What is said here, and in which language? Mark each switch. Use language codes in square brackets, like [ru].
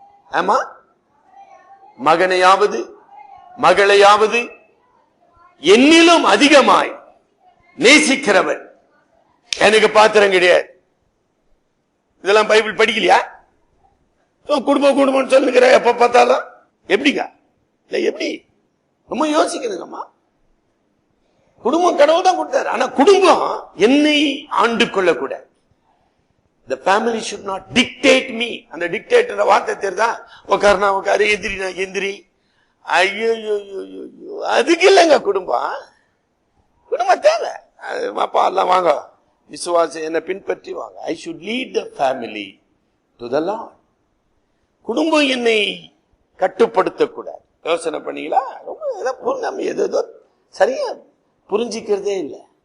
[ta] ஆமா, மகனையாவது மகளையாவது என்னிலும் அதிகமாய் நேசிக்கிறவன் எனக்கு பாத்திரம் கிடையாது. இதெல்லாம் பைபிள் படிக்கலையா? குடும்பம் சொல்லுகிற எப்ப பார்த்தாலும் எப்படிங்க? இல்ல எப்படி? ரொம்ப யோசிக்கணுங்கம்மா. குடும்பம் கடவுள் தான் கொடுத்தாரு. ஆனா குடும்பம் என்னை ஆண்டு கொள்ளக்கூடாது. [en] The family should not dictate me. [ta] அந்த டிக்டேட் வார்த்தை தெரியுதா? உட்காருனா உட்காரு, எந்திரினா எந்திரி. ஐயோ, அதுக்கு இல்லைங்க குடும்பம். குடும்பம் தேவை. அப்பா எல்லாம் வாங்க, விசுவாசம் என்ன பின்பற்றி வாங்க. [en] I should lead the family to the Lord. [ta] குடும்பம் என்னை கட்டுப்படுத்தக்கூடாது. யோசனை பண்ணீங்களா? ரொம்ப ஏதோ சரியா புரிஞ்சிக்கிறதே இல்லை.